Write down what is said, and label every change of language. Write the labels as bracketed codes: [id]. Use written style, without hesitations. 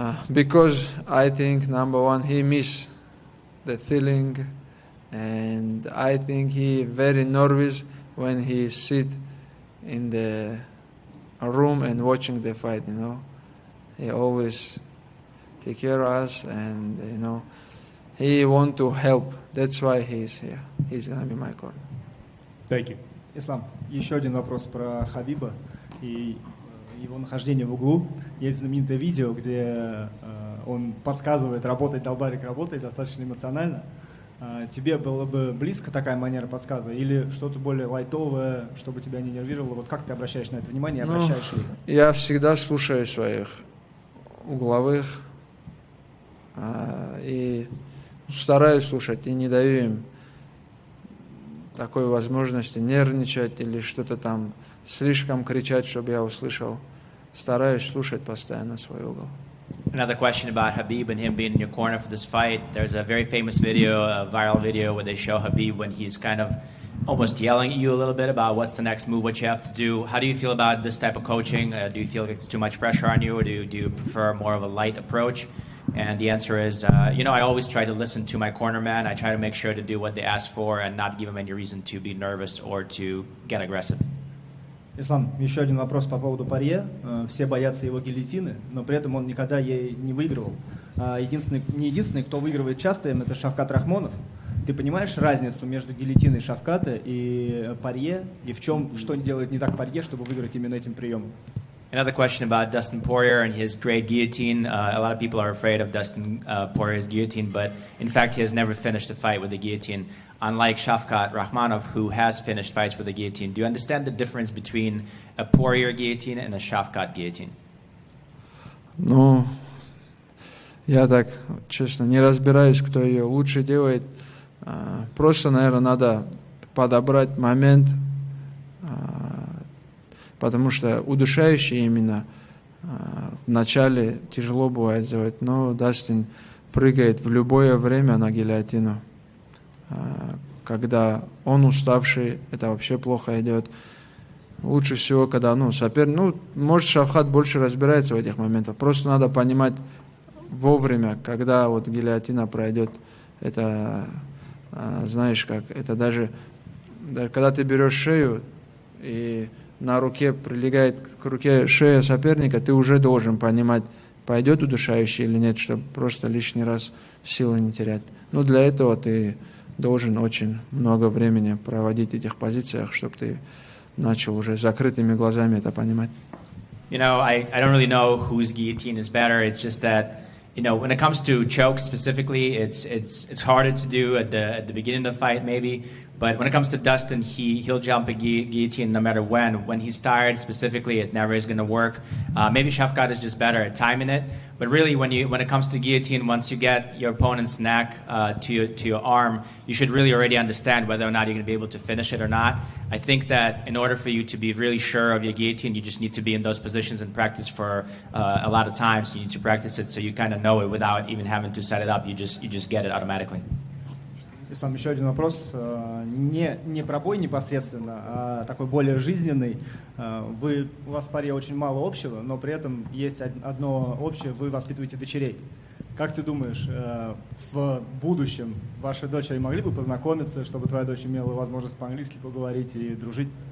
[en] Because I think, number one, he missed the feeling, and I think he very nervous when he sit in the room and watching the fight, He always take care of us, and, he want to help. That's why he's here. He's going to be my corner. Thank you. [ru] Ислам, еще один вопрос про Хабиба и его нахождение в углу. Есть знаменитое видео, где он подсказывает, долбарик работает достаточно эмоционально. Тебе было бы близко такая манера подсказывать или что-то более лайтовое, чтобы тебя не нервировало? Вот как ты обращаешь на это внимание, обращаешь ли? Я всегда слушаю своих угловых и стараюсь слушать, и не даю им такой возможности нервничать или что-то там слишком кричать, чтобы я услышал. Стараюсь слушать постоянно свой угол. [en] Another question about Khabib and him being in your corner for this fight. There's a very famous video, a viral video, where they show Khabib when he's kind of almost yelling at you a little bit about what's the next move, what you have to do. How do you feel about this type of coaching? Do you feel like it's too much pressure on you, or do you prefer more of a light approach? And the answer is, I always try to listen to my corner man. I try to make sure to do what they ask for and not give them any reason to be nervous or to get aggressive. [ru] Ислам, еще один вопрос по поводу Порье. Все боятся его гильотины, но при этом он никогда ей не выигрывал. Не единственный, кто выигрывает часто им, это Шавкат Рахмонов. Ты понимаешь разницу между гильотиной Шавката и Порье? И что делает не так Порье, чтобы выиграть именно этим приемом? [en] Another question about Dustin Poirier and his great guillotine. A lot of people are afraid of Dustin Poirier's guillotine, but in fact he has never finished a fight with the guillotine, unlike Shavkat Rakhmonov, who has finished fights with the guillotine. Do you understand the difference between a Poirier guillotine and a Shavkat guillotine? [ru] Ну, я так, честно, не разбираюсь, кто ее лучше делает. Просто, наверное, надо подобрать момент, потому что удушающие именно в начале тяжело бывает сделать, но Дастин прыгает в любое время на гильотину. Когда он уставший, это вообще плохо идет. Лучше всего, когда соперник, может, Шавхат больше разбирается в этих моментах. Просто надо понимать вовремя, когда вот гильотина пройдет. Это, знаешь как, это даже когда ты берешь шею и на руке прилегает к руке шея соперника, ты уже должен понимать, пойдет удушающий или нет, чтобы просто лишний раз силы не терять. Но для этого ты должен очень много времени проводить в этих позициях, чтобы ты начал уже закрытыми глазами это понимать. [en] You know, I don't really know whose guillotine is better. It's just that, you know, when it comes to chokes specifically, it's harder to do at the beginning of the fight maybe. But when it comes to Dustin, he'll jump a guillotine no matter when. When he's tired specifically, it never is going to work. Maybe Shafkat is just better at timing it. But really, when it comes to guillotine, once you get your opponent's neck to your arm, you should really already understand whether or not you're going to be able to finish it or not. I think that in order for you to be really sure of your guillotine, you just need to be in those positions and practice for a lot of times. You need to practice it so you kind of know it without even having to set it up. You just get it automatically. [ru] Ислам, еще один вопрос. Не про бой непосредственно, а такой более жизненный. У вас в паре очень мало общего, но при этом есть одно общее, вы воспитываете дочерей. Как ты думаешь, в будущем ваши дочери могли бы познакомиться, чтобы твоя дочь имела возможность по-английски поговорить и дружить?